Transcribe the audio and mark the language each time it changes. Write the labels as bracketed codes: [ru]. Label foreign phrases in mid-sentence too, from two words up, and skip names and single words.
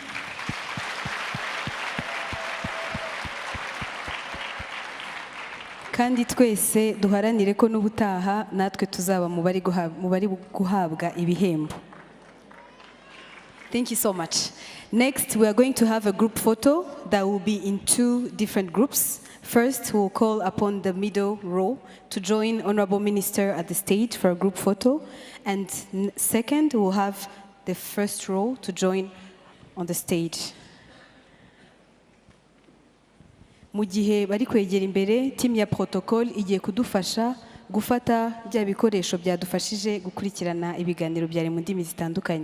[rw] Kandi twese duharanire ko n'ubutaha natwe tuzaba mu bari guhabwa ibihembo. [en] Thank you so much. Next, we are going to have a group photo that will be in two different groups. First, we'll call upon the middle row to join Honorable Minister at the stage for a group photo. And second, we'll have the first row to join on the stage. [rw] Mu gihe bari kwegera imbere, team ya protocol igiye kudufasha gufata bya bikoresho byadufashije gukurikirana ibiganiro byari mu ndimi zitandukanye.